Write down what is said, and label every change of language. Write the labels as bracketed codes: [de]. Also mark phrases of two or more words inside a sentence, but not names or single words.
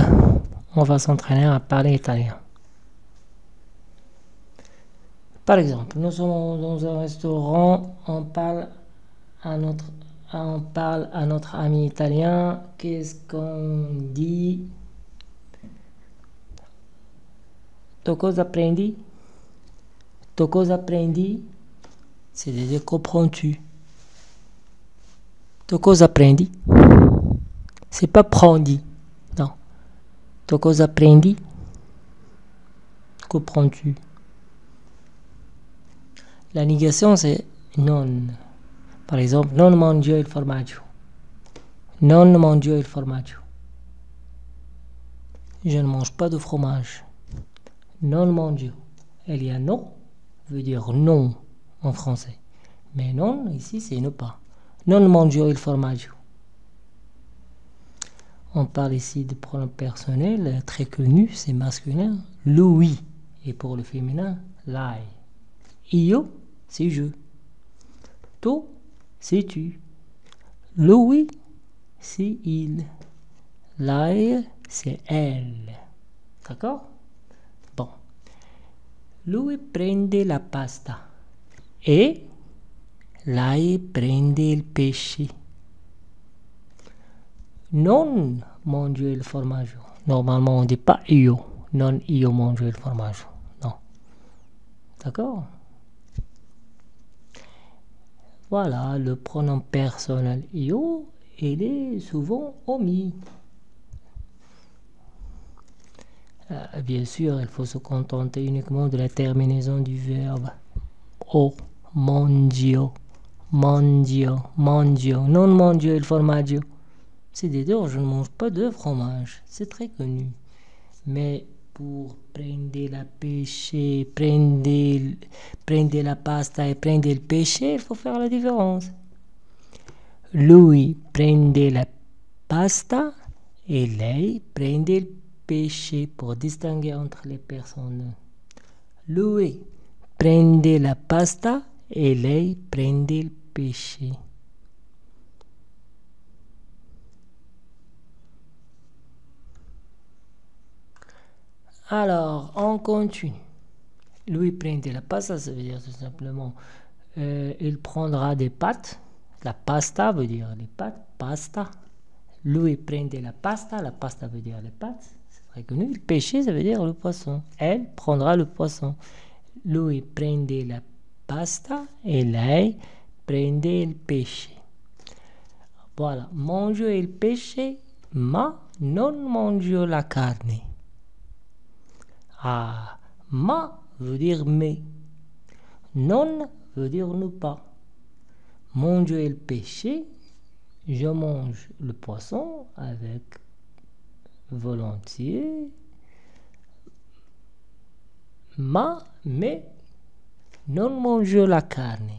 [fr] On va s'entraîner à parler italien. Par exemple, nous sommes dans un restaurant, on parle à notre ami italien. Qu'est-ce qu'on dit? [it] Tu cosa prendi? Tu cosa prendi? [fr] C'est-à-dire, comprends-tu? [it] Tu cosa prendi? [fr] C'est pas prendi. Non. [it] Tu cosa prendi? [fr] Comprends-tu? La négation, c'est non. Par exemple, [it] non mangio il formaggio. Non mangio il formaggio. [fr] Je ne mange pas de fromage. [it] Non mangio. [fr] Il y a non, veut dire non en français. Mais non, ici, c'est ne pas. [it] Non mangio il formaggio. [fr] On parle ici de pronom personnel très connu, c'est masculin. Lui. Et pour le féminin, [it] lei. Io, [fr] c'est je. Tu, c'est tu. Lui, c'est il. Lei, c'est elle. D'accord? Bon. [it] Lui prende la pasta. E lei prende il pesce. Non mangio il formaggio. [fr] Normalement, on ne dit pas io. [it] Non io mangio il formaggio. [fr] Non. D'accord? Voilà, le pronom personnel io, il est souvent omis. Bien sûr, il faut se contenter uniquement de la terminaison du verbe o, [it] mangio, mangio, mangio, non mangio il formaggio. [fr] C'est-à-dire, je ne mange pas de fromage. C'est très connu. Mais pour prendre la pêche, prendre la pasta et prendre le pesce, il faut faire la différence. [it] Lui prende la pasta et lei prende il pesce [fr] pour distinguer entre les personnes. [it] Lui prende la pasta et lei prende il pesce. [fr] Alors, on continue. [it] Lui prende la pasta, [fr] ça veut dire tout simplement il prendra des pâtes. [it] La pasta [fr] veut dire les pâtes, pasta. [it] Lui prende la pasta [fr] veut dire les pâtes, c'est très connu. Le pesce, ça veut dire le poisson. Elle prendra le poisson. [it] Lui prende la pasta et lei prende il pesce. Voilà, mangio il pesce, ma non mangio la carne. [fr] Ah, ma veut dire mais. Non veut dire ne pas. [it] Mangio il pesce, [fr] je mange le poisson avec volontiers. [it] Mais non mangio la carne.